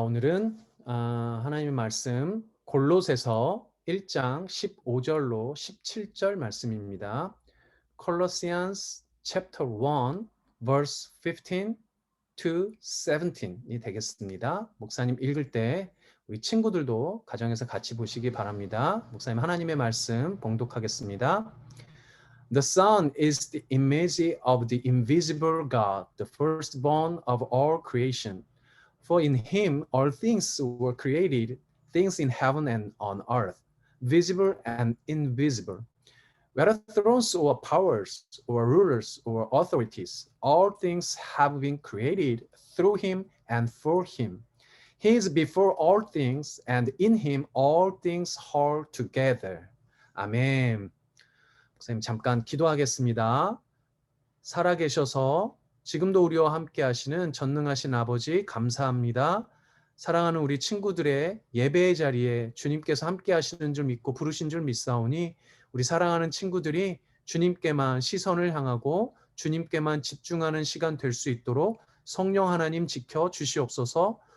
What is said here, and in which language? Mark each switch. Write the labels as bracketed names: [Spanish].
[Korean] 오늘은 하나님의 말씀 골로새서 1장 15절로 17절 말씀입니다. [English] Colossians chapter 1 verse 15 to 17이 되겠습니다. [Korean] 목사님 읽을 때 우리 친구들도 가정에서 같이 보시기 바랍니다. 목사님 하나님의 말씀 봉독하겠습니다. [English] The Son is the image of the invisible God, the firstborn of all creation. For in him all things were created, things in heaven and on earth, visible and invisible. Whether thrones or powers or rulers or authorities, all things have been created through him and for him. He is before all things, and in him all things hold together. [Korean] 아멘. 목사님 잠깐 기도하겠습니다. 살아계셔서 지금도 우리와 함께 하시는 전능하신 아버지 감사합니다. 사랑하는 우리 친구들의 예배의 자리에 주님께서 함께 하시는 줄 믿고 부르신 줄 믿사오니 우리 사랑하는 친구들이 주님께만 시선을 향하고 주님께만 집중하는 시간 될 수 있도록 성령 하나님 지켜 주시옵소서.